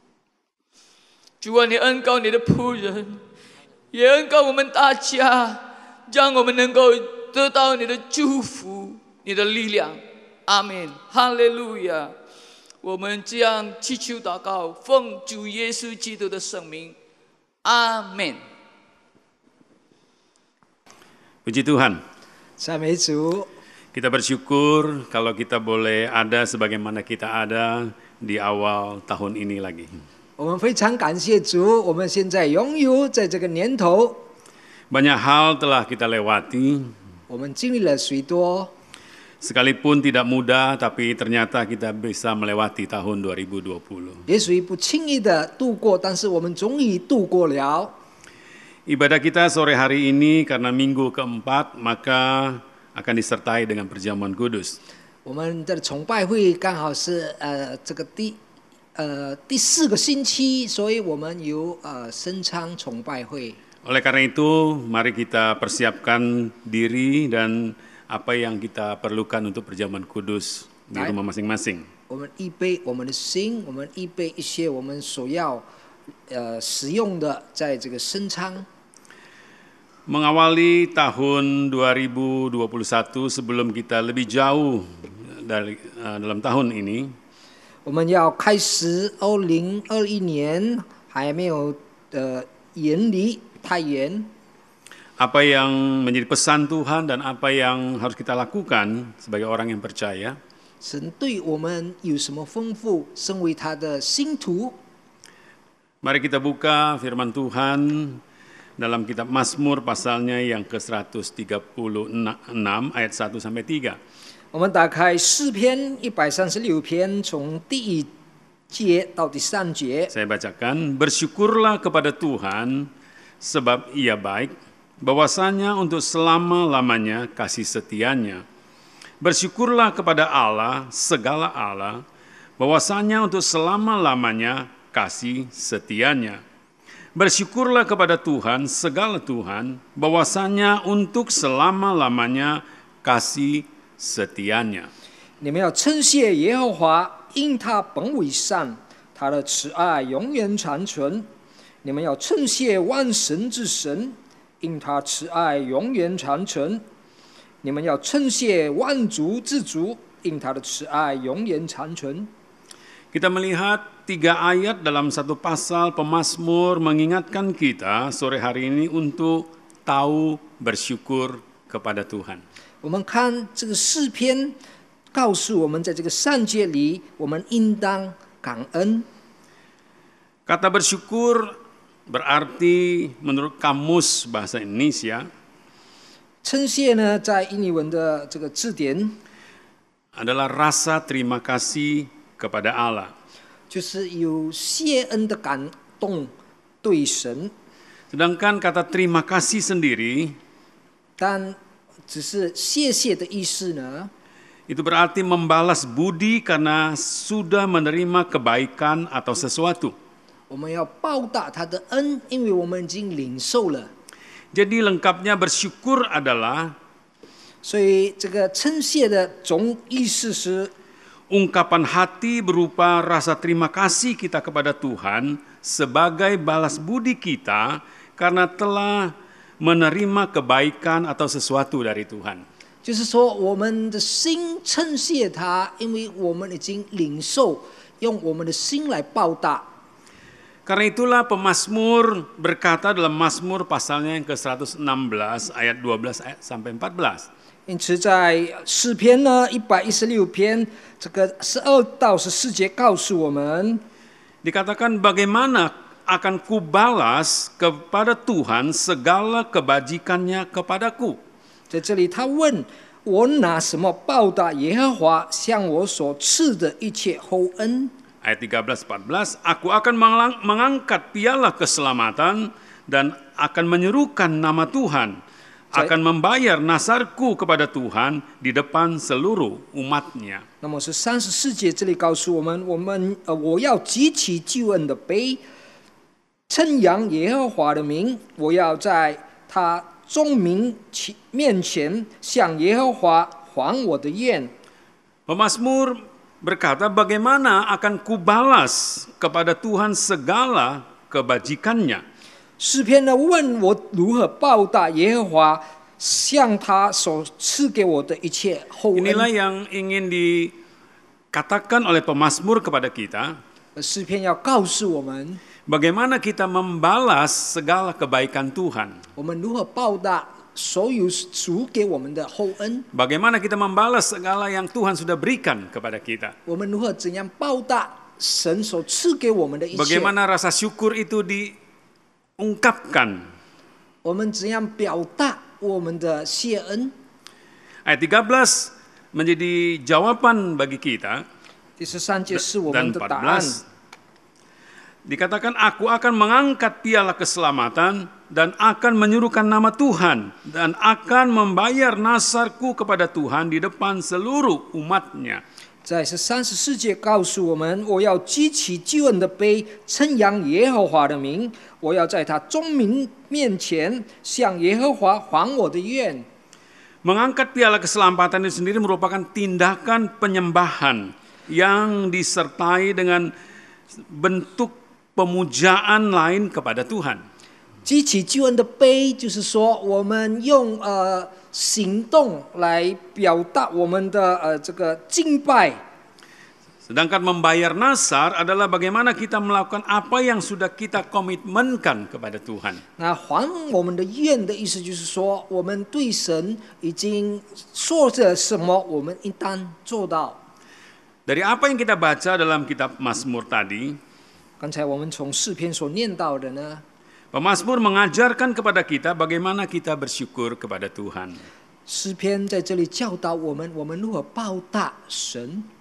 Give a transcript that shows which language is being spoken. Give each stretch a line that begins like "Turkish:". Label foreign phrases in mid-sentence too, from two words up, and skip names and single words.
Chinese: 主啊，你恩膏你的仆人，也恩膏我们大家，让我们能够得到你的祝福，你的力量。阿们，哈利路亚！我们这样祈求祷告，奉主耶稣基督的圣名，阿们。
Indonesian: Puji Tuhan.
Chinese: 赞美主。
Indonesian: Kita bersyukur kalau kita boleh ada sebagaimana kita ada di awal tahun ini lagi.
Chinese: 我们非常感谢主，我们现在拥有在这个年头，
Indonesian: Banyak hal telah kita lewati.
Chinese: 我们经历了许多，
Indonesian: Sekalipun tidak mudah, tapi ternyata kita bisa melewati tahun 2020.
Chinese: 也许不轻易的度过，但是我们终于度过了。
Indonesian: Ibadah kita sore hari ini karena minggu keempat, maka akan disertai dengan perjamuan kudus.
Chinese: 我们的崇拜会刚好是这个第4个星期，所以我们有圣餐崇拜会。
Indonesian: Oleh karena itu, mari kita persiapkan diri dan apa yang kita perlukan untuk perjamuan kudus di rumah masing-masing.
Chinese: 我们预备我们的心，我们预备一些我们所要使用的，在这个圣餐。
Indonesian: Mengawali tahun 2021 sebelum kita lebih jauh dalam tahun ini,
Chinese: 我们要开始2021年，还没有远离太远。
Indonesian: apa yang menjadi pesan Tuhan dan apa yang harus kita lakukan sebagai orang yang percaya.
Chinese: 神对我们有什么吩咐？身为他的信徒，
Indonesian: Mari kita buka firman Tuhan dalam kitab Mazmur pasalnya yang ke-136 ayat 1 sampai 3.
Chinese: 我们打开诗篇136篇，从第1节到第3节。
Indonesian: Saya bacakan, bersyukurlah kepada Tuhan sebab Ia baik, bahwasanya untuk selama-lamanya kasih setianya. Bersyukurlah kepada Allah, segala Allah, bahwasanya untuk selama-lamanya kasih setianya. Bersyukurlah kepada Tuhan, segala Tuhan, bahwasanya untuk selama-lamanya kasih setianya.
Chinese: 你们要称谢耶和华，因他本为善，他的慈爱永远长存。你们要称谢万神之神，因他慈爱永远长存。你们要称谢万族之主，因他的慈爱永远长存。
Indonesian: Kita melihat 3 ayat dalam satu pasal pemazmur mengingatkan kita sore hari ini untuk tahu bersyukur kepada Tuhan.
Chinese: 我们看这个诗篇，告诉我们，在这个善节里，我们应当感恩。
Indonesian: Kata bersyukur berarti menurut kamus bahasa Indonesia
Chinese: 称谢呢，在印尼文的这个字典，
Indonesian: adalah rasa terima kasih kepada Allah.
Chinese: 就是有谢恩的感动对神，
Indonesian: Sedangkan kata terima kasih sendiri
Chinese: 但只是谢谢的意思呢，
Indonesian: itu berarti membalas budi karena sudah menerima kebaikan atau sesuatu.
Chinese: 我们要报答他的恩，因为我们已经领受了。
Indonesian: Jadi lengkapnya bersyukur adalah
Chinese: 所以这个称谢的总意思是
Indonesian: ungkapan hati berupa rasa terima kasih kita kepada Tuhan sebagai balas budi kita karena telah menerima kebaikan atau sesuatu dari Tuhan.
Chinese: 就是说我们的心称谢他，因为我们已经领受，用我们的心来报答。
Indonesian: Karena itulah pemazmur berkata dalam Mazmur pasalnya yang ke-116 ayat 12 sampai 14.
Chinese: 因此，在诗篇呢116篇这个12到14节告诉我们，
Indonesian: Dikatakan bagaimana akan kubalas kepada Tuhan segala kebajikannya kepadaku.
Chinese: 在这里他问我拿什么报答耶和华向我所赐的一切厚恩。
Indonesian: Ayat 13-14, aku akan mengangkat piala keselamatan dan akan menyerukan nama Tuhan, akan membayar nasarku kepada Tuhan di depan seluruh umatnya.
Chinese: 那么是34节这里告诉我们，我要举起救恩的杯，称扬耶和华的名，我要在他众民面前向耶和华还我的愿。
Indonesian: Pemazmur berkata, bagaimana akan kubalas kepada Tuhan segala kebajikannya.
Chinese: 诗篇呢问我如何报答耶和华向他所赐给我的一切厚恩。
Indonesian: Inilah yang ingin dikatakan oleh pemazmur kepada kita.
Chinese: 诗篇要告诉我们，
Indonesian: Bagaimana kita membalas segala kebaikan Tuhan.
Chinese: 我们如何报答所有主给我们的厚恩。
Indonesian: Bagaimana kita membalas segala yang Tuhan sudah berikan kepada kita.
Chinese: 我们如何怎样报答神所赐给我们的一切？
Indonesian: Bagaimana rasa syukur itu diungkapkan.
Chinese: 我们怎样表达我们的谢恩？
Indonesian: Ayat 13 menjadi jawaban bagi kita.
Chinese: 第13节是我 Dan 们的答案。
Indonesian: 14 dikatakan, aku akan mengangkat piala keselamatan dan akan menyuruhkan nama Tuhan dan akan membayar nasarku kepada Tuhan di depan seluruh umatnya.
Chinese: 在34节告诉我们，我要举起救恩的杯，称扬耶和华的名，我要在他众民面前向耶和华还我的愿。
Indonesian: Mengangkat piala keselamatan itu sendiri merupakan tindakan penyembahan yang disertai dengan bentuk pemujaan lain kepada Tuhan.
Chinese: 举起救恩的杯，就是说我们用行动来表达我们的这个敬拜。
Indonesian: Sedangkan membayar nasar adalah bagaimana kita melakukan apa yang sudah kita komitmenkan kepada Tuhan.
Chinese: 那还我们的愿的意思就是说，我们对神已经说着什么，我们应当做到。
Indonesian: Dari apa yang kita baca dalam kitab Mazmur tadi,
Chinese: 刚才我们从诗篇所念到的呢，
Indonesian: Pemazmur mengajarkan kepada kita bagaimana kita bersyukur kepada Tuhan.
Chinese: 诗篇在这里教导我们，我们如何报答神。